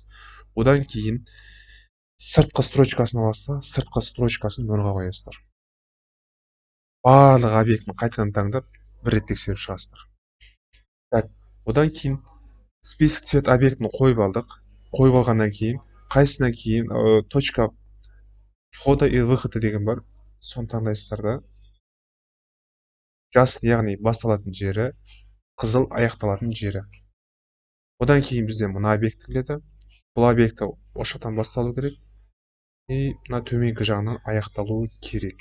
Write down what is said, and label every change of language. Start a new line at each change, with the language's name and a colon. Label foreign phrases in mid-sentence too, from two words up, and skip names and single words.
Kazakh: Одан кейін сыртқы строчкасын аласыздар, сыртқы строчкасын 0-ға қоясыздар. Барлық объектіні қайтадан таңдап, бір рет тексеріп шығасыздар. Так, одан кейін
Russian: список цвет
Kazakh: объектіні қойып алдық. Қойып алғаннан кейін, қайсынан кейін
Russian: точка входа и выхода
Kazakh: деген бар. Соны таңдайсыздар да. Жасыл, яғни басталатын жері, қызыл аяқталатын жері. Одан кейін бізде мына объект келеді. Бұл объекті ошақтан басталу керек. И мына төменгі жағынан аяқталуы керек.